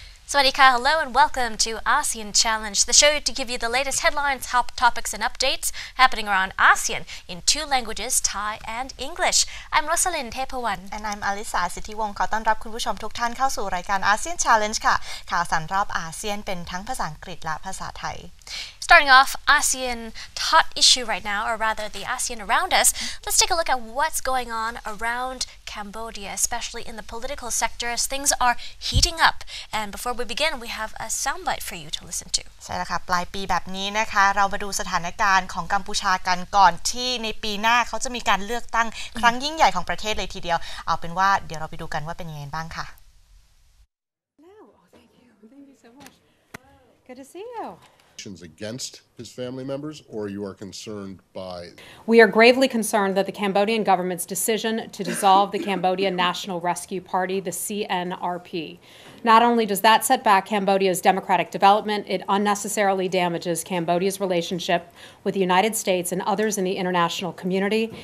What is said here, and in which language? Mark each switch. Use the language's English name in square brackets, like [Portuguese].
[English] Swadika, hello and welcome to ASEAN Challenge, the show to give you the latest headlines, hot topics and updates happening around ASEAN in two languages, Thai and English. I'm Rosalind Tepawan. And I'm Alisa [Thai] สิทธิวงศ์ขอต้อนรับคุณผู้ชมทุกท่านเข้าสู่รายการ ASEAN Challenge ค่ะข่าวสารรอบอาเซียนเป็นทั้งภาษาอังกฤษและภาษาไทย [English] Starting off, ASEAN hot issue right now, or rather the ASEAN around us. Let's take a look at what's going on around Cambodia, especially in the political sector as things are heating up. And before we begin, we have a soundbite for you to listen to. [Thai] ใช่แล้วค่ะปลายปีแบบนี้นะคะเรามาดูสถานการณ์ของกัมพูชากันก่อนที่ในปีหน้าเขาจะมีการเลือกตั้งครั้งยิ่งใหญ่ของประเทศเลยทีเดียวเอาเป็นว่าเดี๋ยวเราไปดูกันว่าเป็นยังไงบ้างค่ะ [English] Thank you so much. Good to see you. Against his family members, or you are concerned by? We are gravely concerned that the Cambodian government's decision to dissolve the Cambodia National Rescue Party, the CNRP. Not only does that set back Cambodia's democratic development, it unnecessarily damages Cambodia's relationship with the United States and others in the international community.